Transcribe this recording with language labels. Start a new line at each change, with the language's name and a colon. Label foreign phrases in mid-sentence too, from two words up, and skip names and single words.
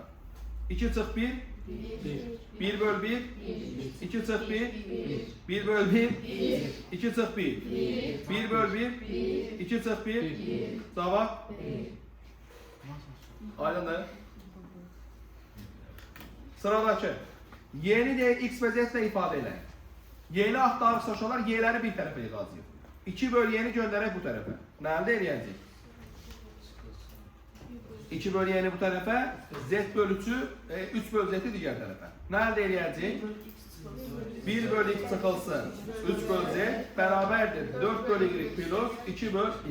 Azerbaijani: 2 çıx 1, 1 böl 1, 2 çıx 1, 1 böl 1, 2 çıx 1, 1 böl 1, 2 çıx 1, cavab Aydındır. Sıradakı.
Turkish: Y'ni de x ve z ile ifade edelim. Y'ni aktarırsa
Azerbaijani: uşaqlar y'ləri bir tərəfə yığacağıq. 2 bölü y'ni göndərək bu tərəfə. Nə əldə edəcəyik? 2 bölü y'ni bu tərəfə, z bölücü 3 bölü z'yi digər tərəfə. Nə əldə edəcəyik? 1 bölü x çıxılsın 3 bölü z bərabərdir 4 bölü y plus 2 bölü y.